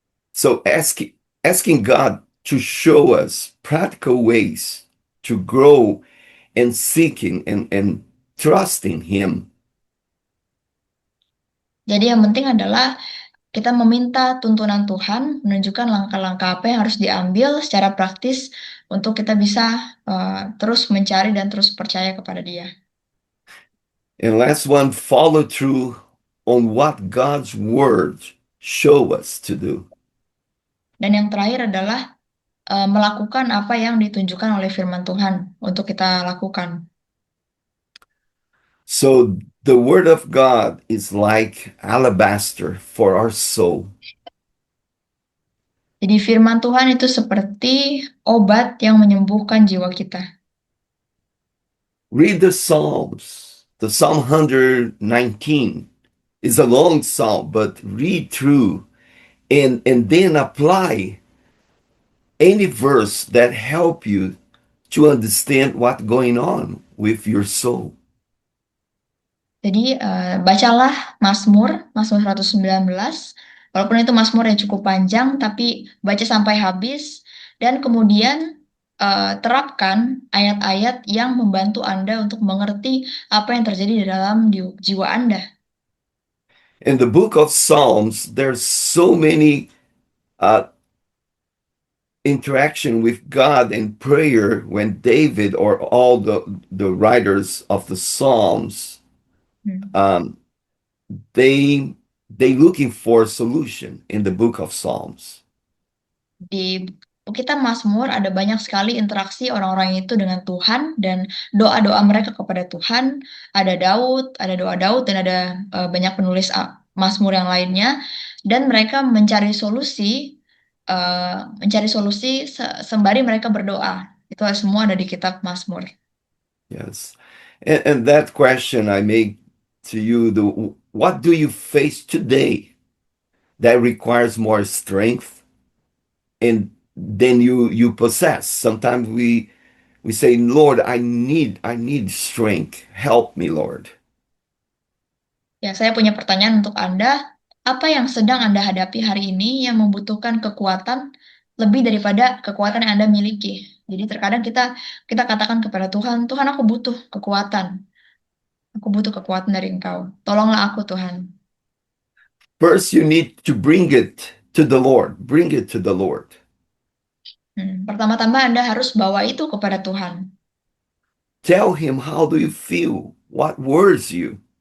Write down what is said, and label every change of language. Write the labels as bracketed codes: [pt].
[en] So asking God to show us practical ways to grow and seeking and trusting Him. [id] Jadi yang penting adalah kita meminta tuntunan Tuhan, menunjukkan langkah-langkah apa yang harus diambil secara praktis untuk kita bisa terus mencari dan terus percaya kepada Dia. [en] And last one, follow through on what God's word show us to do. [id] Dan yang terakhir adalah melakukan apa yang ditunjukkan oleh firman Tuhan untuk kita lakukan. [en] So the word of God is like alabaster for our soul. [id] Jadi firman Tuhan itu seperti obat yang menyembuhkan jiwa kita. [en] Read the Psalms. The Psalm 119 is a long psalm, but read through and then apply any verse that help you to understand what's going on with your soul. [id] Jadi bacalah Mazmur 119, walaupun itu Mazmur yang cukup panjang, tapi baca sampai habis dan kemudian terapkan ayat-ayat yang membantu Anda untuk mengerti apa yang terjadi di dalam jiwa Anda. [en] In the book of Psalms, there's so many uh, interaction with God and prayer when David or all the writers of the Psalms Hmm. um, they looking for a solution in the book of Psalms. [id] Di kitab Mazmur ada banyak sekali interaksi orang-orang itu dengan Tuhan dan doa-doa mereka kepada Tuhan. Ada doa Daud dan ada banyak penulis Mazmur yang lainnya dan mereka mencari solusi sembari mereka berdoa. Itu semua ada di kitab Mazmur. [en] Yes. And that question I make to you, what do you face today that requires more strength and than you possess? Sometimes we say, Lord, I need strength. Help me, Lord. [id] Ya, saya punya pertanyaan untuk Anda. Apa yang sedang Anda hadapi hari ini yang membutuhkan kekuatan lebih daripada kekuatan yang Anda miliki? Jadi terkadang kita katakan kepada Tuhan, Tuhan aku butuh kekuatan. Aku butuh kekuatan dari Engkau. Tolonglah aku Tuhan. [en] First, you need to bring it to the Lord. Bring it to the Lord. [id] Pertama-tama Anda harus bawa itu kepada Tuhan. [en] Tell him how do you feel? What worries you?